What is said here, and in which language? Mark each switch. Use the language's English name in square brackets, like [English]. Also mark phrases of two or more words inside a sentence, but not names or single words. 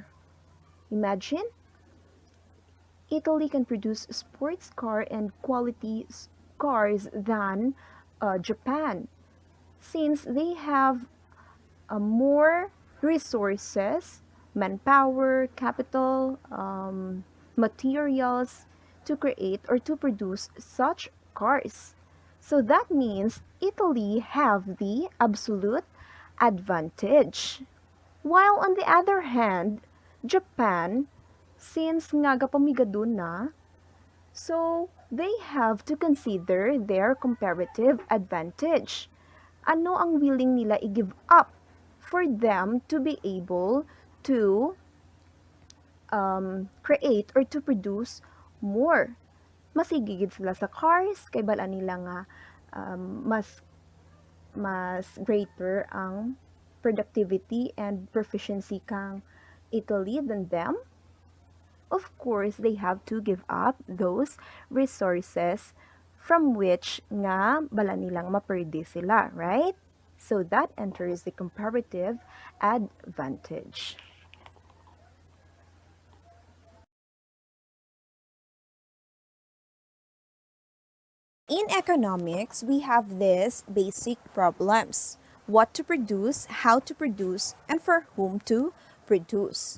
[English] Imagine, Italy can produce sports car and quality cars than Japan, since they have more resources, manpower, capital, materials to create or to produce such cars. So that means Italy have the absolute advantage. While on the other hand, Japan, since [Hiligaynon] nga gapamigadon na, [English] so they have to consider their comparative advantage. [Hiligaynon] Ano ang willing nila i-give up [English] for them to be able to create or to produce more? [Hiligaynon] Masigigid sila sa cars, kay bala nila nga mas greater ang [English] productivity and proficiency [Hiligaynon] kang Italy [English] than them. Of course, they have to give up those resources from which [Hiligaynon] nga bala nilang maperde sila, [English] right? So that enters the comparative advantage. In economics, we have these basic problems: what to produce, how to produce, and for whom to produce.